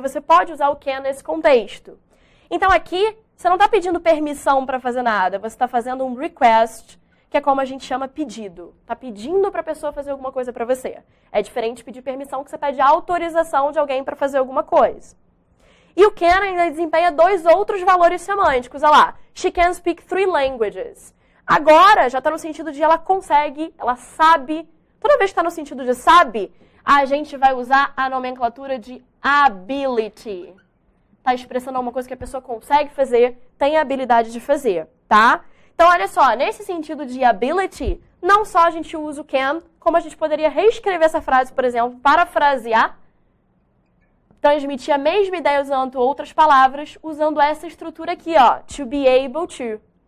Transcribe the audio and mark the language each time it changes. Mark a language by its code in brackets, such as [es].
[pt] Você pode usar o can nesse contexto. Então, aqui, você não está pedindo permissão para fazer nada. Você está fazendo um request, que é como a gente chama pedido. Está pedindo para a pessoa fazer alguma coisa para você. É diferente de pedir permissão, que você pede autorização de alguém para fazer alguma coisa. E o can ainda desempenha dois outros valores semânticos. Olha lá. [en] She can speak 3 languages. [pt] Agora, já está no sentido de ela consegue, ela sabe. Toda vez que está no sentido de sabe, a gente vai usar a nomenclatura de ability. Está expressando alguma coisa que a pessoa consegue fazer, tem a habilidade de fazer, tá? Então, olha só, nesse sentido de ability, não só a gente usa o can, como a gente poderia reescrever essa frase, por exemplo, parafrasear, transmitir a mesma ideia usando outras palavras, usando essa estrutura aqui, ó, to be able to.